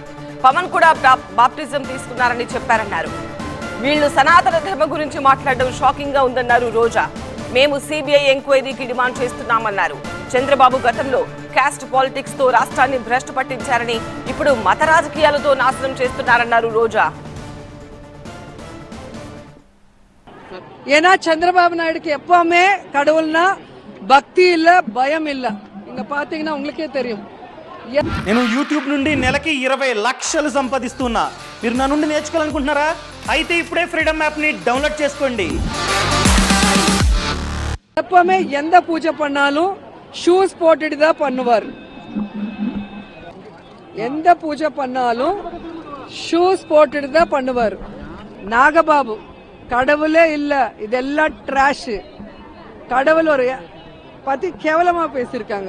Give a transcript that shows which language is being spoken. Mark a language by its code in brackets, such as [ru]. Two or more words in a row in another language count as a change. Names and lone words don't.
[te] పవన్ కూడా బాప్టిజం తీసుకున్నారని చెప్పారన్నారు. వీళ్ళు సనాతన ధర్మ గురించి మాట్లాడడం షాకింగ్ గా ఉందన్నారు రోజా. మేము సిబిఐ ఎంక్వైరీకి డిమాండ్ చేస్తున్నామన్నారు. చంద్రబాబు గతంలో [en] caste politics [te] తో రాష్ట్రాన్ని భ్రష్టు పట్టించారని, ఇప్పుడు మత రాజకీయాలతో నాశనం చేస్తున్నారన్నారు రోజా. [ta] ஏன்னா சந்திரபாபு நாயுடுக்கு எப்பவுமே கடவுள்னா பக்தி இல்ல பயம் இல்ல. இங்க பாத்தீங்கன்னா உங்களுக்கே தெரியும். [te] నేను యూట్యూబ్ నుండి నెలకి 20 లక్షలు సంపాదిస్తున్నా. మీరు నా నుండి నేర్చుకోవాలనుకుంటున్నారా? అయితే ఇప్పుడే ఫ్రీడమ్ యాప్ని డౌన్లోడ్ చేసుకోండి. [ta] எப்பவுமே எந்த பூஜை பண்ணாலும் ஷூஸ் போட்டுட்டு தான் பண்ணுவார். எந்த பூஜை பண்ணாலும் ஷூஸ் போட்டுட்டு தான் பண்ணுவார். நாகபாபு கடவுளே இல்ல, இதெல்லாம் ட்ராஷ், கடவுள் ஒரு பத்தி கேவலமா பேசியிருக்காங்க.